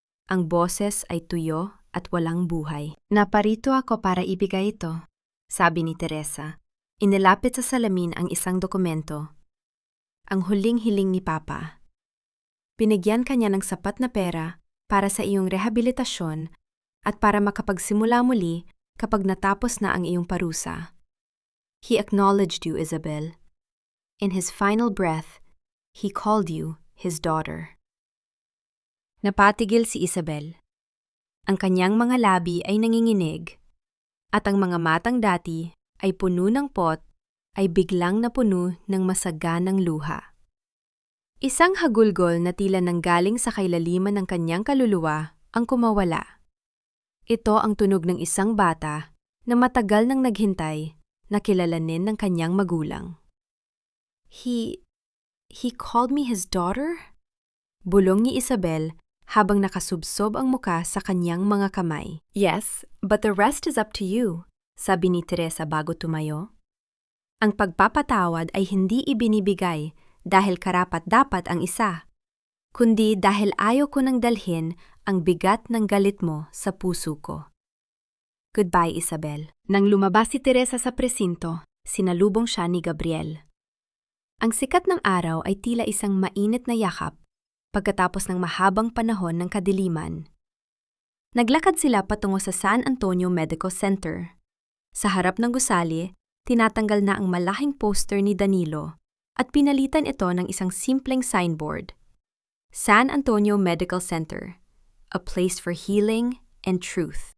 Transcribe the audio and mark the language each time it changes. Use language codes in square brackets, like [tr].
[tl] Ang boses ay tuyo at walang buhay. Naparito ako para ibigay ito, sabi ni Teresa. Inilapit sa salamin ang isang dokumento. Ang huling hiling ni Papa. Binigyan kanya ng sapat na pera para sa iyong rehabilitasyon at para makapagsimula muli kapag natapos na ang iyong parusa. [en] He acknowledged you, Isabel. In his final breath, he called you his daughter. [tl] Napatigil si Isabel. Ang kanyang mga labi ay nanginginig, at ang mga matang dati ay puno ng pot ay biglang napuno ng masaganang luha. Isang hagulgol na tila nanggaling sa kailaliman ng kanyang kaluluwa ang kumawala. Ito ang tunog ng isang bata na matagal nang naghintay na kilalanin ng kanyang magulang. [en] He called me his daughter? [tl] Bulong ni Isabel habang nakasubsob ang muka sa kanyang mga kamay. [en] Yes, but the rest is up to you, [tl] sabi ni Teresa bago tumayo. Ang pagpapatawad ay hindi ibinibigay dahil karapat-dapat ang isa, kundi dahil ayaw ko nang dalhin ang bigat ng galit mo sa puso ko. [en] Goodbye, [tl] Isabel. Nang lumabas si Teresa sa presinto, sinalubong siya ni Gabriel. Ang sikat ng araw ay tila isang mainit na yakap pagkatapos ng mahabang panahon ng kadiliman. Naglakad sila patungo sa San Antonio Medical Center. Sa harap ng gusali, tinatanggal na ang malaking poster ni Danilo at pinalitan ito ng isang simpleng signboard. [en] San Antonio Medical Center, a place for healing and truth.